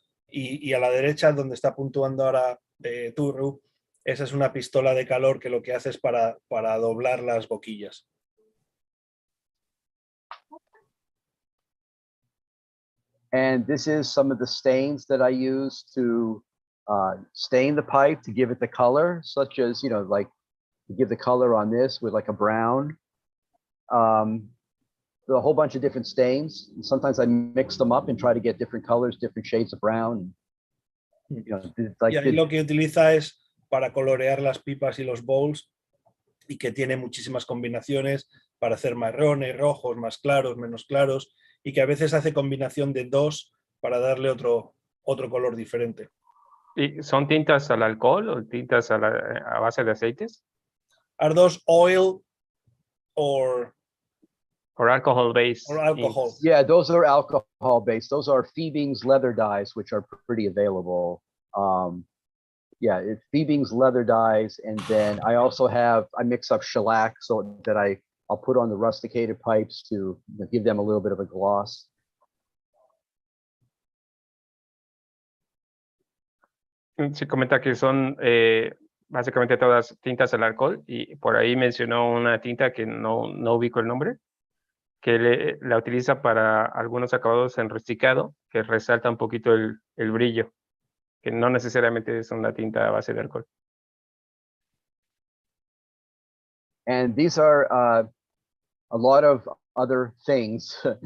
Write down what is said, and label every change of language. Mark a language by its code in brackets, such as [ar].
[es] Y a la derecha, donde está puntuando ahora Turru, esa es una pistola de calor que lo que hace es para doblar las boquillas. [en] And this is some of the stains that I use to stain the pipe to give it the color, such as, you know, like to give the color on this with like a brown. A whole bunch of different stains. And sometimes I mix them up and try to get different colors, different shades of brown. You know, [es] y ahí lo que utiliza es para colorear las pipas y los bowls, y que tiene muchísimas combinaciones para hacer marrones, rojos, más claros, menos claros, y que a veces hace combinación de 2 para darle otro color diferente. ¿Y son tintas al alcohol o tintas a base de aceites? [en] Are those oil or alcohol based? Or alcohol. Yeah, those are alcohol based. Those are Phoebing's leather dyes, which are pretty available. Yeah, it's Phoebing's leather dyes, and then I mix up shellac so that I'll put on the rusticated pipes to give them a little bit of a gloss. [es] Se comenta que son básicamente todas tintas al alcohol, y por ahí mencionó una tinta que no ubico el nombre, que la utiliza para algunos acabados en rusticado, que resalta un poquito el brillo, que no necesariamente es una tinta a base de alcohol. [en] And these are a lot of other things.